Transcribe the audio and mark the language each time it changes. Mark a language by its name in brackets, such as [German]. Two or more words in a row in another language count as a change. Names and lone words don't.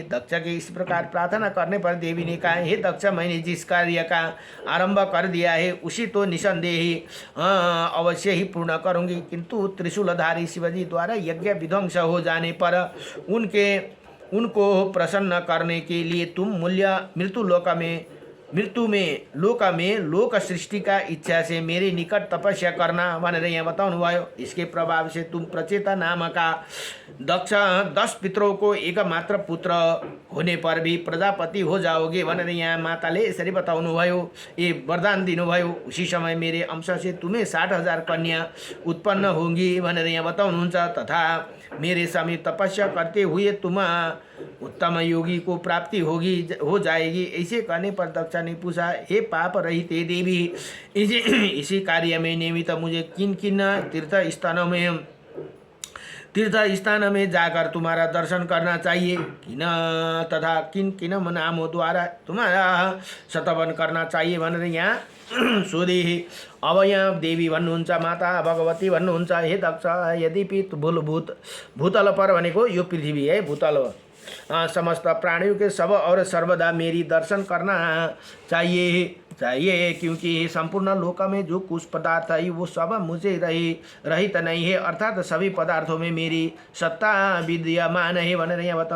[Hindi] दक्ष के इस प्रकार प्रार्थना करने पर देवी ने कहा, हे दक्ष, मैंने जिस कार्य का आरंभ कर दिया है उसी तो निसंदेह अवश्य ही पूर्ण करूंगी, किंतु त्रिशूलधारी शिवजी द्वारा यज्ञ विध्वंस हो जाने पर उनको प्रसन्न करने के लिए तुम मृत्यु में लोक सृष्टि का इच्छा से मेरे निकट तपस्या करना [Nepali] भनेर यहाँ बताउनु भयो। [Hindi] इसके प्रभाव से तुम प्रचेता नाम का दक्ष 10 पितरों को एकमात्र पुत्र होने पर भी प्रजापति हो जाओगे [Nepali] भनेर यहाँ माताले यसरी बताउनु भयो, ये वरदान दिनुभयो। [Hindi] उसी समय मेरे अंश से तुम्हें 60,000 कन्या उत्पन्न होंगी [Nepali] भनेर यहाँ बताउनुहुन्छ, [Hindi] तथा मेरे समीप तपस्या करते हुए तुम उत्तम योगी को प्राप्ति हो जाएगी। ऐसे कहने पर दक्ष ने पूछा, हे पाप रहित देवी, इसी कार्य में निमित्त मुझे किन तीर्थ स्थानों में तीर्थ स्थान में जाकर तुम्हारा दर्शन करना चाहिए। किन तथा किन नामों द्वारा तुम्हारा शतवन करना चाहिए [Nepali] भनेर यहाँ सोधे। अब यहाँ देवी भन्नुहुन्छ, माता भगवती भन्नुहुन्छ, [Hindi] हे दक्ष यद्यपि भूतल पर [Nepali] भनेको यो पृथ्वी [Hindi] है, भूतल समस्त प्राणियों के सब और सर्वदा मेरी दर्शन करना चाहिए क्योंकि संपूर्ण लोक में जो कुछ पदार्थ है वो सब मुझे रहित नहीं है, अर्थात सभी पदार्थों में मेरी सत्ता विद्यमान है [Nepali] भनेर यहाँ बता।